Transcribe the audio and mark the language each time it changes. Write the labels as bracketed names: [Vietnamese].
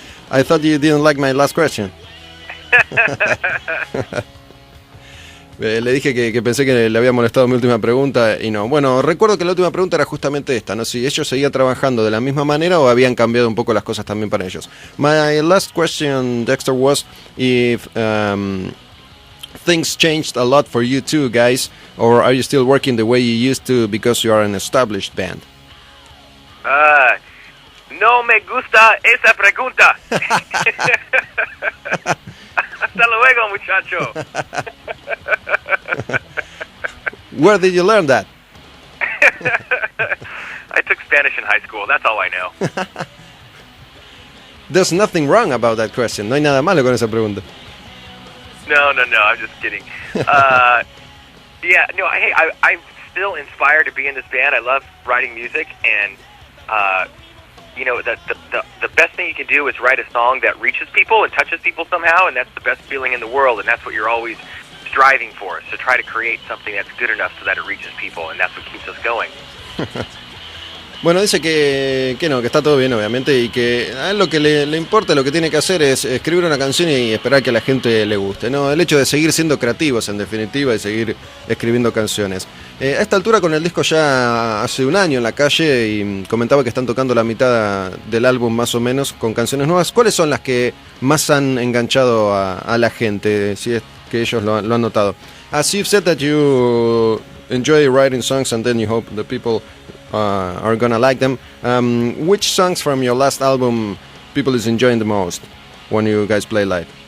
[English] I thought you didn't like my last question. [Spanish] Le dije que pensé que le había molestado mi última pregunta y no. Bueno, recuerdo que la última pregunta era justamente esta, ¿no? Si ellos seguían trabajando de la misma manera o habían cambiado un poco las cosas también para ellos. [English] My last question, Dexter, was if things changed a lot for you too, guys, or are you still working the way you used to because you are an established band? [Spanish] No me gusta esa pregunta. Hasta luego, muchacho. [English] Where did you learn that? I took Spanish in high school. That's all I know. There's nothing wrong about that question. [Spanish] No hay nada malo con esa pregunta. [English] No. I'm just kidding. I'm still inspired to be in this band. I love writing music, and the best thing you can do is write a song that reaches people and touches people somehow, and that's the best feeling in the world, and that's what you're always striving for, is to try to create something that's good enough so that it reaches people, and that's what keeps us going. [Spanish] Bueno, dice que no, que está todo bien obviamente y que a él lo que le importa, lo que tiene que hacer es escribir una canción y esperar que a la gente le guste, ¿no? El hecho de seguir siendo creativos en definitiva y seguir escribiendo canciones. A esta altura con el disco ya hace un año en la calle y comentaba que están tocando la mitad del álbum más o menos con canciones nuevas. ¿Cuáles son las que más han enganchado a la gente, si es que ellos lo han notado? [English] As you've said that you enjoy writing songs and then you hope the people are gonna like them. Which songs from your last album people is enjoying the most when you guys play live?